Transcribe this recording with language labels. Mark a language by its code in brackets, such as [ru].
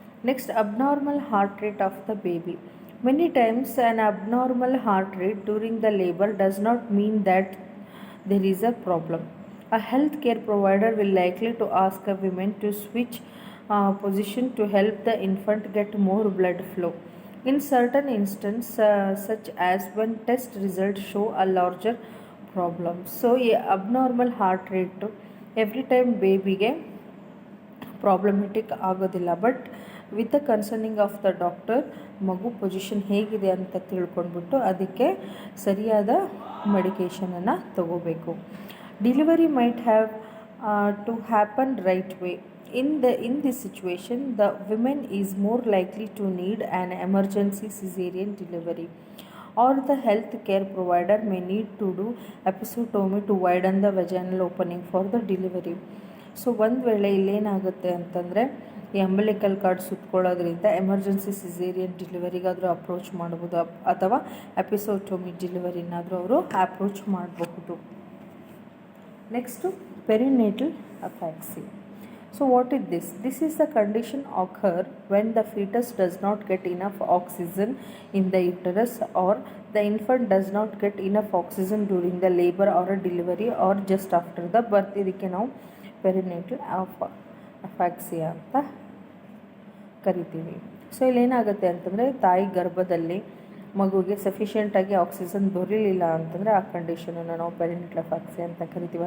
[en] Next, abnormal heart rate of the baby. Many times an abnormal heart rate during the labour does not mean that there is a problem. A healthcare provider will likely to ask a woman to switch position to help the infant get more blood flow. In certain instances, such as when test results show a larger problem. So, abnormal heart rate every time babyಗೆ [kn] problematic ಆಗೋದಿಲ್ಲ. [en] but with the concerning of the doctor [kn] ಮಗು position ಹೇಗಿದೆ ಅಂತ ತಿಳ್ಕೊಂಡ್ಬಿಟ್ಟು ಅದಕ್ಕೆ ಸರಿಯಾದ ಮೆಡಿಕೇಷನನ್ನು ತಗೋಬೇಕು. [en] Delivery might have to happen right way. In this situation, the woman is more likely to need an emergency cesarean delivery, or the health care provider may need to do episiotomy to widen the vaginal opening for the delivery. [kn] So ಒಂದು ವೇಳೆ ಇಲ್ಲೇನಾಗುತ್ತೆ ಅಂತಂದರೆ ಈ umbilical card ಸುತ್ತಕೊಳ್ಳೋದ್ರಿಂದ emergency caesarean ಡಿಲಿವರಿಗಾದರೂ approach ಮಾಡ್ಬೋದು, ಅಥವಾ ಎಪಿಸೋಟೋಮಿ ಡಿಲಿವರಿನಾದರೂ ಅವರು approach ಮಾಡಬಹುದು. [en] Next perinatal asphyxia. So what is this? This is the condition occur when the fetus does not get enough oxygen in the uterus, or the infant does not get enough oxygen during the labor or a delivery or just after the birth. [kn] ಇದಕ್ಕೆ ನಾವು ಪೆರಿನೇಟಲ್ ಅಫ್ಯಾಕ್ಸಿಯಾ ಅಂತ ಕರಿತೀವಿ. So ಇಲ್ಲೇನಾಗುತ್ತೆ ಅಂತಂದರೆ ತಾಯಿ ಗರ್ಭದಲ್ಲಿ ಮಗುಗೆ ಸಫಿಷಿಯೆಂಟಾಗಿ oxygen ದೊರೀಲಿಲ್ಲ ಅಂತಂದರೆ ಆ ಕಂಡೀಷನನ್ನು ನಾವು ಪೆರಿನೇಟಲ್ ಅಫ್ಯಾಕ್ಸಿಯಾ ಅಂತ ಕರಿತೀವಿ.